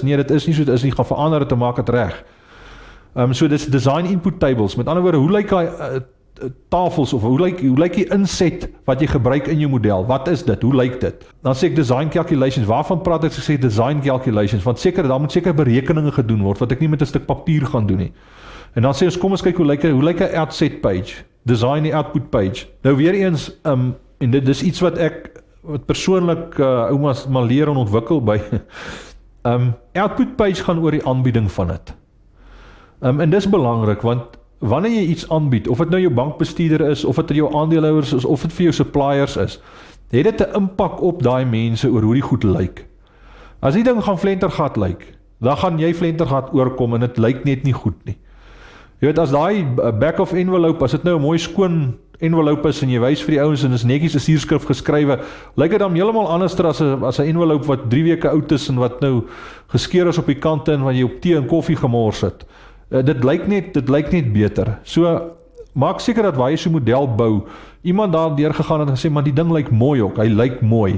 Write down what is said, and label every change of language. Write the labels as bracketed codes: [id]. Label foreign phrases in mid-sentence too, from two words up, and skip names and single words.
[af] Nee, dit is nie so dit is nie, gaan verander het, en maak het reg. So dis [en] design input tables, [af] met ander woorde, hoe lyk die tafels, of hoe lyk die inset wat jy gebruik in jou model, wat is dit, hoe lyk dit? Dan sê ek [en] design calculations, [af] waarvan praat ek, sê [en] design calculations, [af] want daar moet seker berekeninge gedoen word, wat ek nie met 'n stuk papier gaan doen nie. En dan sê ons, kom ons kyk, hoe lyk 'n [en] outset page, [af] design die [en] output page. [af] Nou weer eens, en dit is iets wat persoonlik oumas maar leer en ontwikkel by, [en] output page [af] gaan oor die aanbieding van dit. En dis belangrik, want wanneer jy iets aanbied, of dit nou jou bankbestuurder is, of dit jou aandeelhouers is, of dit vir jou suppliers is, het dit 'n impak op daai mense oor hoe die goed lyk. As die ding gaan flentergat lyk, dan gaan jy flentergat oorkom en dit lyk net nie goed nie. Jy weet, as daai [en] back of envelope, [af] as dit nou 'n mooi skoon envelope is en jy wys vir die ouens en is netjies 'n sierskrif geskrywe, lyk dit dan heeltemal anders as 'n envelope wat 3 weke oud is en wat nou geskeur is op die kante en wat jy op tee en koffie gemors het. Dit lyk net beter. So maak seker dat waar jy so 'n model bou, iemand daar deurgegaan het en gesê, maar die ding lyk mooi ook, hy lyk mooi.